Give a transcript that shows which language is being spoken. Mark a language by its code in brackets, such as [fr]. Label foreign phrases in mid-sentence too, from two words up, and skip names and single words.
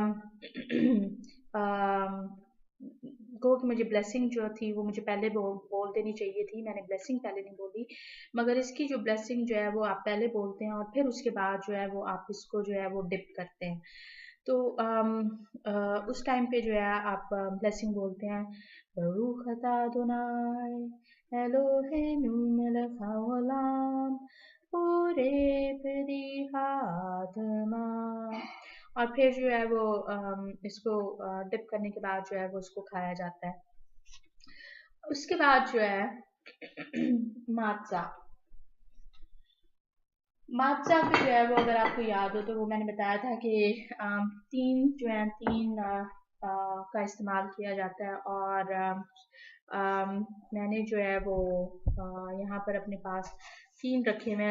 [hi] कहो कि मुझे ब्लेसिंग जो थी वो मुझे पहले बोल देनी चाहिए थी, मैंने ब्लेसिंग पहले नहीं बोली, मगर इसकी जो ब्लेसिंग जो है वो आप पहले बोलते हैं और फिर उसके बाद जो है वो आप इसको जो है वो डिप करते हैं। तो उस टाइम पे जो है आप ब्लेसिंग बोलते हैं, [he] ברוך אתה אדוני אלוהינו מלך העולם בורא פרי האדמה. [hi] और फिर जो है वो इसको डिप करने के बाद जो है वो उसको खाया जाता है। उसके बाद जो है मात्जा मात्जा पे जो है वो अगर आपको याद हो तो वो मैंने बताया था कि तीन का इस्तेमाल किया जाता है और मैंने जो है वो यहाँ पर अपने पास तीन रखे हुए हैं।